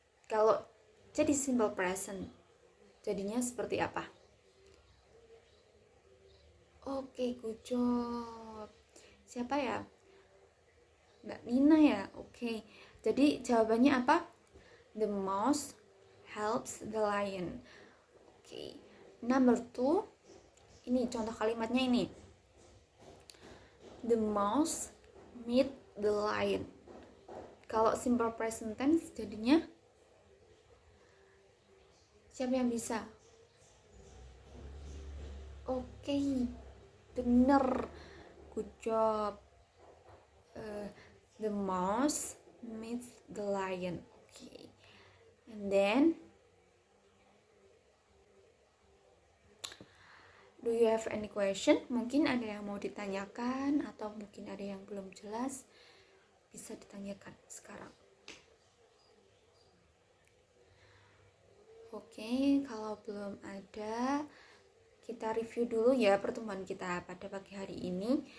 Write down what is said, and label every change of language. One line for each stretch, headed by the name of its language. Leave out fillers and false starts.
Indonesian: Kalau jadi simple present, jadinya seperti apa? Oke,
English: good job.
Indonesian: Siapa ya? Mbak Nina ya? Oke, jadi jawabannya apa?
English: The mouse helps the lion.
Indonesian: Oke,
English: number 2,
Indonesian: ini contoh kalimatnya ini.
English: The mouse meet the lion.
Indonesian: Kalau simple present tense jadinya siapa yang bisa? Oke, bener.
English: Good job. The mouse meets the lion. Okay. And then, do you have any question?
Indonesian: Mungkin ada yang mau ditanyakan atau mungkin ada yang belum jelas, bisa ditanyakan sekarang. Oke, kalau belum ada, kita review dulu ya pertemuan kita pada pagi hari ini.